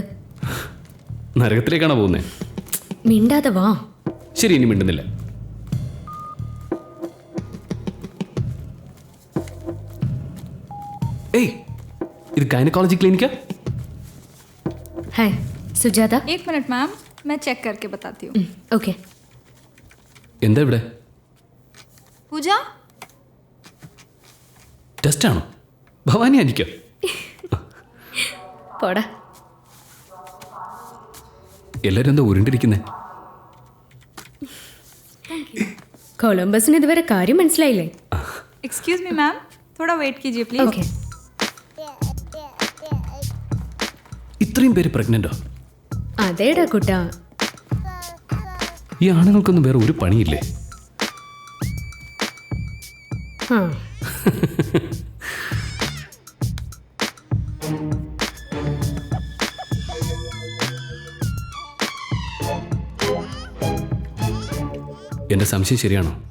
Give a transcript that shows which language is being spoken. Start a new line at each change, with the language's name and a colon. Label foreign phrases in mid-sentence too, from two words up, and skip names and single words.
Malayalam: നരകത്തിലേക്കാണോ പോകുന്നേ? മിണ്ടാതെ വാ. ശരി, ഇനി മിണ്ടുന്നില്ല. ഏയ്, ഇത്
English: gynecology clinic?
Malayalam: ഹായ് സുജാത.
Hindi: 1
English: minute ma'am,
Hindi: मैं चेक करके बताती हूँ.
Malayalam: ഓക്കെ. എന്താ ഇവിടെ? पूजा ടെസ്റ്റാണോ? ഭവാനി ആയിരിക്കോ? പോടാ. എല്ലാരും എന്താ ഉരുണ്ടിരിക്കുന്നേ? കൊളംബസിന് ഇതുവരെ കാര്യം മനസ്സിലായില്ലേ?
English: excuse me ma'am,
Hindi: थोड़ा वेट कीजिए प्लीज.
Malayalam: ഓക്കെ. ഇത്രയും പേര് പ്രഗ്നന്റോ? അതേടാ കുട്ടാ. ഈ ആണുങ്ങൾക്കൊന്നും വേറെ ഒരു പണിയില്ലേ? ആ എൻ്റെ സംശയം ശരിയാണോ?